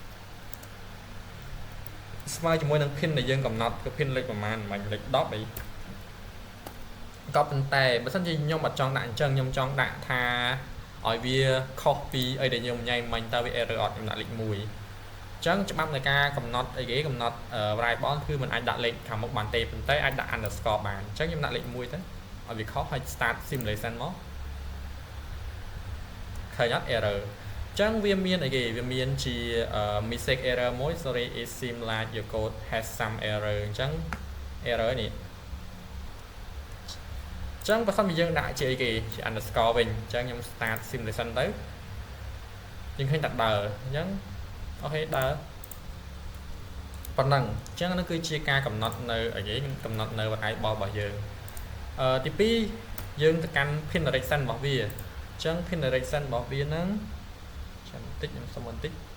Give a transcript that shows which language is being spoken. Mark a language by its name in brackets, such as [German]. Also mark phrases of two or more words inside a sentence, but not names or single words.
[Khmer] ស្មើជាមួយនឹង pin ដែលយើងកំណត់គឺ pin លេខប្រមាណមិនលេខ10អីក៏ប៉ុន្តែបើសិនជាខ្ញុំអត់ចង់ដាក់អញ្ចឹងខ្ញុំចង់ដាក់ថាឲ្យវាខុសពីអីដែលខ្ញុំញ៉ៃមិញតើវា error អត់ខ្ញុំដាក់លេខ1អញ្ចឹងច្បាប់នៃការកំណត់អីគេកំណត់ variable គឺมันអាចដាក់លេខខាងមុខបានទេប៉ុន្តែអាចដាក់ underscore បានអញ្ចឹងខ្ញុំដាក់លេខ1ទៅឲ្យវាខុសហើយ [English] start simulation [Khmer] មក ឃើញអត់ error អញ្ចឹងវាមានអីគេវាមានជា [English] mistake error [Khmer] មួយ [English] sorry it seems like your code has some error [Khmer] អញ្ចឹង error នេះ អញ្ចឹងបើសិនជាយើងដាក់ជាអីគេជា underscore វិញអញ្ចឹងខ្ញុំ [English] start simulation [Khmer] ទៅយើងឃើញតែដើរអញ្ចឹងអូខេដើរប៉ុណ្ណឹងអញ្ចឹងនោះគឺជាការកំណត់នៅអីគេកំណត់នៅ variable របស់យើងទី2យើងទៅកាន់ [English] pin direction [Khmer] របស់វាអញ្ចឹង [English] pin direction [Khmer] របស់វាហ្នឹងចាំបន្តិចខ្ញុំសុំបន្តិច